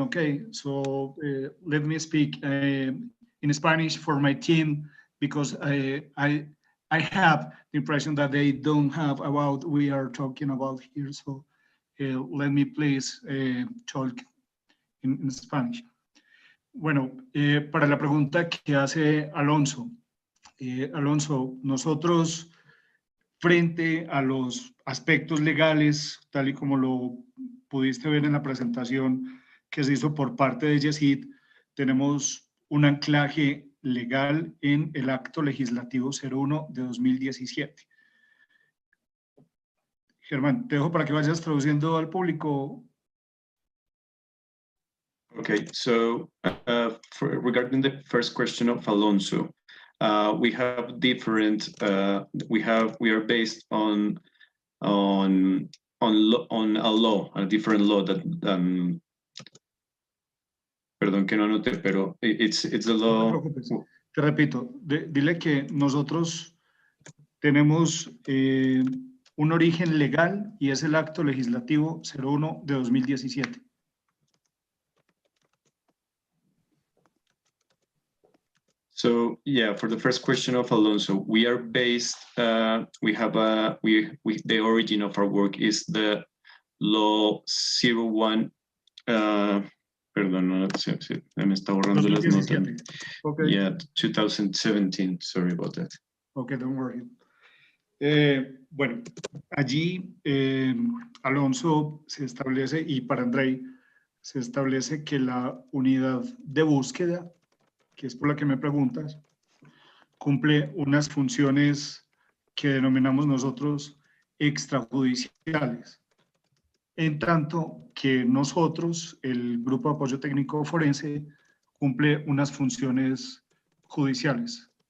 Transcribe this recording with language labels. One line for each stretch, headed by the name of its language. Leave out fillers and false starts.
English: Okay, so let me speak in Spanish for my team, because I have the impression that they don't have about we are talking about here. So let me please talk in Spanish.
Spanish: Bueno, para la pregunta que hace Alonso, Alonso, nosotros frente a los aspectos legales, tal y como lo pudiste ver en la presentación que se hizo por parte de YESID, tenemos un anclaje legal en el Acto Legislativo 01 de 2017. Germán, te dejo para que vayas traduciendo al público.
English: Okay, so regarding the first question of Alonso, we have different. We are based on a law, a different law that.
Spanish: Perdón que no anoté, pero
English: it's a law.
Spanish: No te preocupes. Te repito, dile que nosotros tenemos un origen legal y es el Acto Legislativo 01 de 2017.
English: So yeah, for the first question of Alonso, we are based. We have the origin of our work is the law 01.
Spanish: Perdón, no, me está borrando las notas.
English: Okay. Yeah, 2017. Sorry about that. Okay, don't worry.
Spanish: Bueno, allí Alonso se establece, y para Andrei se establece que la unidad de búsqueda, que es por la que me preguntas, cumple unas funciones que denominamos nosotros extrajudiciales, en tanto que nosotros, el Grupo de Apoyo Técnico Forense, cumple unas funciones judiciales.